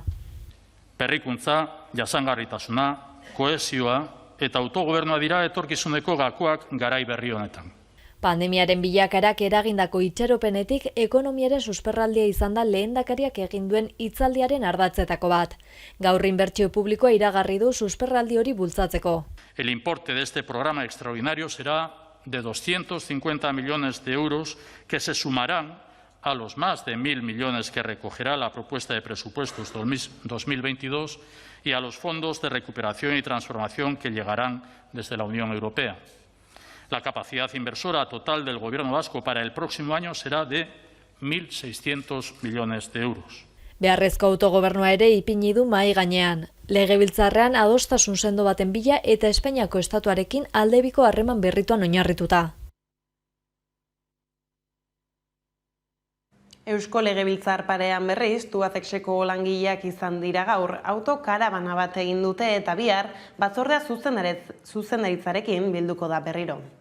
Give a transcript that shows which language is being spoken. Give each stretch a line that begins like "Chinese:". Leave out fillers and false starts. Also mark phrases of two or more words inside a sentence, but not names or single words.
Basque: Berrikuntza, jasangarritasuna, kohesioa eta autogobernua dira etorkizuneko gakoak garai berri honetan. Pandemiaren bilakarak eragindako itxaropenetik ekonomiaren susperraldia izan da lehendakariak egin duen hitzaldiaren ardatzetako bat. Gaur inbertsio publikoa iragarri du susperraldi hori bultzatzeko.
Spanish: El importe de este programa extraordinario será de 250 millones de euros que se sumarán a los más de 1.000 millones que recogerá la propuesta de presupuestos 2022 y a los fondos de recuperación y transformación que llegarán desde la Unión Europea. La capacidad inversora total del Gobierno vasco para el próximo año será de 1.600 millones de euros.
Basque: Beharrezko autogobernua ere ipini du mahai gainean. Legebiltzarrean adostasun sendo baten bila eta Espainiako estatuarekin aldebiko harreman berrituan oinarrituta. Eusko Legebiltzar parean berriz, Tubacexeko langileak izan dira gaur, autokarabana bat egin dute eta bihar batzordea zuzendaritzarekin bilduko da berriro.